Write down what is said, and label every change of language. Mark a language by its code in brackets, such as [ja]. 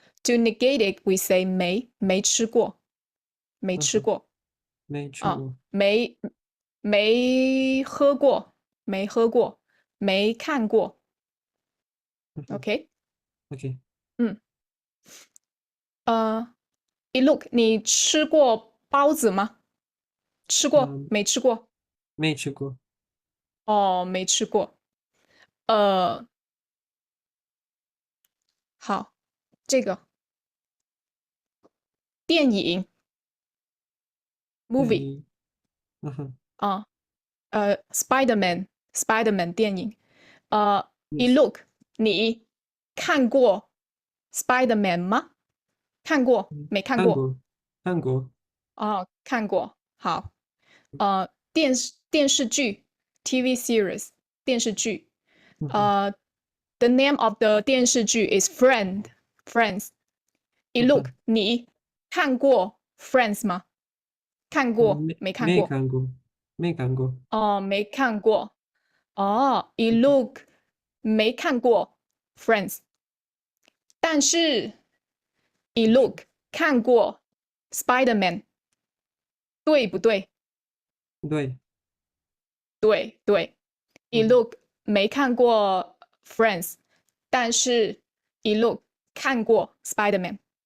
[en] To negate it, we say [zh] 没吃过，没嗯哼，吃过。没吃过。没没喝过，没喝过，没看过。嗯哼 [en] OK，，OK。 [zh] 嗯，呃，look，你吃过包子吗？吃过嗯，没吃过？没吃过。哦，没吃过。呃，好，这个电影 movie 对。嗯哼啊，Spiderman 电影。 [en] ，yes。 [zh] look，你看过 Spiderman 吗？看过没看过？看过看过。哦，看过。好，电视剧 TV series 电视剧，嗯哼 [en] 呃，the name of the 电视剧 is Friends。嗯 look，哼。 [zh] 你看过 Friends 吗？看过没没没看过？看过没看过。哦，没看过。哦，look 没看过 Friends，但是 look 看过 Spiderman，对不对？对。对对。嗯哼 look 没看过 Friends，但是 look 看过 Spiderman。